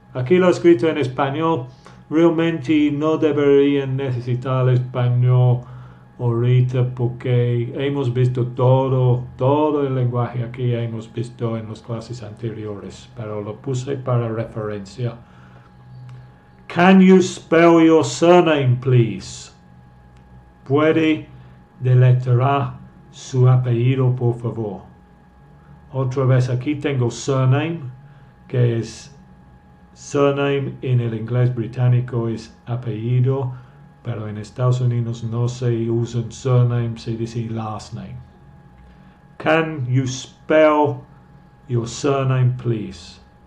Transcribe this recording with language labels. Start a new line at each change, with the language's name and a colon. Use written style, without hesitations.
Spanish: Aquí lo he escrito en español. Realmente no deberían necesitar español ahorita porque hemos visto todo el lenguaje aquí hemos visto en las clases anteriores, pero lo puse para referencia.
English: Can you spell your surname, please?
Spanish: ¿Puede deletrear su apellido, por favor? Otra vez aquí tengo surname, que es surname en el inglés británico es apellido, pero en Estados Unidos no se usan surname, se dice last name.
English: Can you spell your surname, please?